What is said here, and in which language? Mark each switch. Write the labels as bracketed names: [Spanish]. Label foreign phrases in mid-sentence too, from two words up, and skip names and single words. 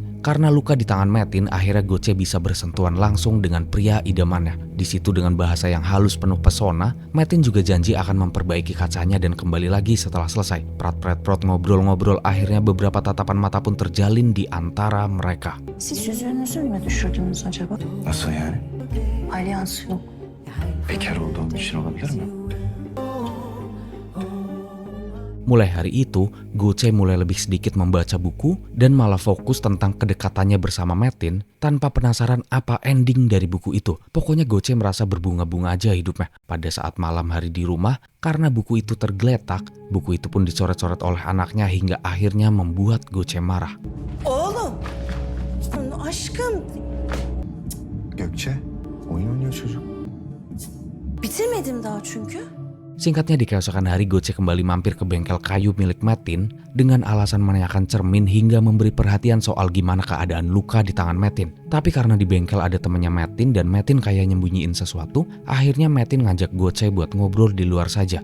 [Indonesian] Karena luka di tangan Metin, akhirnya Goce bisa bersentuhan langsung dengan pria idamannya. Di situ dengan bahasa yang halus penuh pesona, Metin juga janji akan memperbaiki kacanya dan kembali lagi setelah selesai. Prat-prat-prot ngobrol-ngobrol, akhirnya beberapa tatapan mata pun terjalin di antara mereka. [Turkish] Siz yüzüğünüzü mü düşürdünüz acaba? Nasıl yani? Alyans yok. Bekar olduğum için olabilir mi? [Indonesian] Mulai hari itu, Goce mulai lebih sedikit membaca buku dan malah fokus tentang kedekatannya bersama Metin tanpa penasaran apa ending dari buku itu. Pokoknya Goce merasa berbunga-bunga aja hidupnya. Pada saat malam hari di rumah, karena buku itu tergeletak, buku itu pun dicoret-coret oleh anaknya hingga akhirnya membuat Goce marah. [Turkish] Oğlum. Aşkım. Gökçe, oyun oynuyor çocuk. Bitirmedim daha çünkü. [Indonesian] Singkatnya, di keesokan hari Goce kembali mampir ke bengkel kayu milik Metin dengan alasan menanyakan cermin hingga memberi perhatian soal gimana keadaan luka di tangan Metin. Tapi karena di bengkel ada temannya Metin dan Metin kayak nyembunyiin sesuatu, akhirnya Metin ngajak Goce buat ngobrol di luar saja.